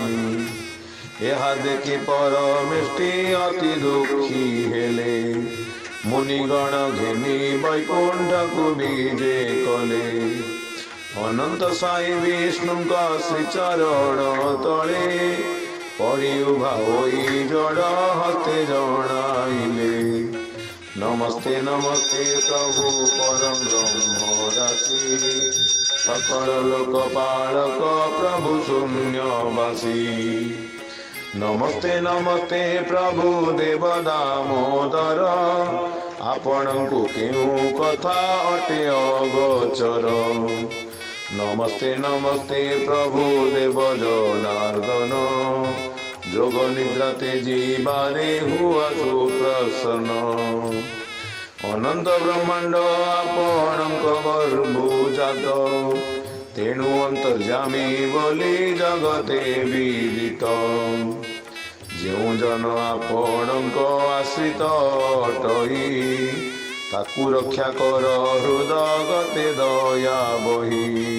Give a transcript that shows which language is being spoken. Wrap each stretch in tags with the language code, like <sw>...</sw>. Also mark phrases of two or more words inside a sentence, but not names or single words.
<or>ଏହା ଦେଖି ପରମେଷ୍ଠି ଅତି ଦୁଃଖୀ ହେଲେ ମୁନିଗଣ ଘେନି ବୈକୁଣ୍ଠକୁ ବିଜେ କଲେ। ଅନନ୍ତ ଶାୟୀ ବିଷ୍ଣୁଙ୍କ ଶ୍ରୀଚରଣ ତଳେ ପଡ଼ି ଉଭା ହୋଇ ଯୋଡ଼ ହାତେ ଜଣାଇଲେ। ନମସ୍ତେ ନମସ୍ତେ ପ୍ରଭୁ ପରମ ବ୍ରହ୍ମ ରାଶି ସକଳ ଲୋକପାଳକ ପ୍ରଭୁ ଶୂନ୍ୟବାସୀ। ନମସ୍ତେ ନମସ୍ତେ ପ୍ରଭୁ ଦେବ ଦାମୋଦର ଆପଣଙ୍କୁ କେଉଁ କଥା ଅଟେ ଅଗୋଚର। ନମସ୍ତେ ନମସ୍ତେ ପ୍ରଭୁ ଦେବ ଜନାର୍ଦ୍ଦନ ଯୋଗ ନିଦ୍ରା ତେଜି ବାରେ ହୁଅ ସୁପ୍ରସନ୍ନ। ଅନନ୍ତ ବ୍ରହ୍ମାଣ୍ଡ ଆପଣଙ୍କ ଗର୍ଭୁଜାତ ତେଣୁ ଅନ୍ତର୍ଯ୍ୟାମୀ ବୋଲି ଜଗତେ ବିଦିତ। ଯେଉଁ ଜନ ଆପଣଙ୍କ ଆଶ୍ରିତ ଅଟଇ ତାକୁ ରକ୍ଷା କର ହୃଦଗତେ ଦୟା ବହି।</or>